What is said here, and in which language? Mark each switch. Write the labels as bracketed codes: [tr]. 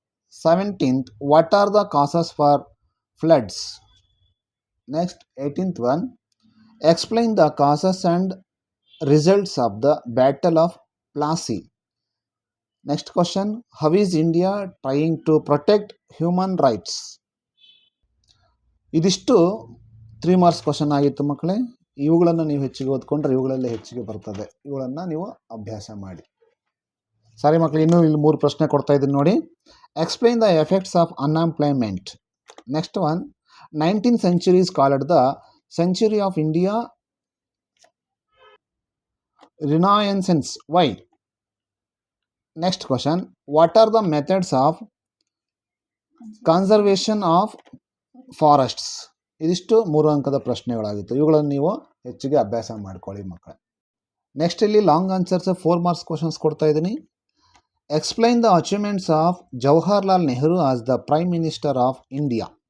[en] 17th, what are the causes for floods? Next, 18th one, explain the causes and results of the Battle of Plassey. Next question, how is India trying to protect human rights? [kn] ಇದಿಷ್ಟು 3 marks question ಆಗಿತ್ತು ಮಕ್ಕಳೇ. ಇವುಗಳನ್ನು ನೀವು ಹೆಚ್ಚಿಗೆ ಓದ್ಕೊಂಡ್ರೆ ಇವುಗಳಲ್ಲೇ ಹೆಚ್ಚಿಗೆ ಬರ್ತದೆ. ಇವುಗಳನ್ನು ನೀವು ಅಭ್ಯಾಸ ಮಾಡಿ. ಸಾರಿ ಮಕ್ಕಳು, ಇನ್ನೂ ಇಲ್ಲಿ 3 ಪ್ರಶ್ನೆ ಕೊಡ್ತಾ ಇದ್ದೀನಿ ನೋಡಿ. [en] Explain the effects of unemployment. Next one, 19th century is called the century of India Renaissance. Why? Next question, what are the methods of conservation of forests? [kn] ಇದಿಷ್ಟು 3 ಅಂಕದ ಪ್ರಶ್ನೆಗಳಾಗಿತ್ತು. ಇವುಗಳನ್ನು ನೀವು ಹೆಚ್ಚಿಗೆ ಅಭ್ಯಾಸ ಮಾಡ್ಕೊಳ್ಳಿ ಮಕ್ಕಳೇ. ನೆಕ್ಸ್ಟ್ ಇಲ್ಲಿ ಲಾಂಗ್ ಆನ್ಸರ್ಸ್ 4 ಮಾರ್ಕ್ಸ್ ಕ್ವಶನ್ಸ್ ಕೊಡ್ತಾ ಇದ್ದೀನಿ. [en] Explain the achievements of Jawaharlal Nehru as the prime minister of India.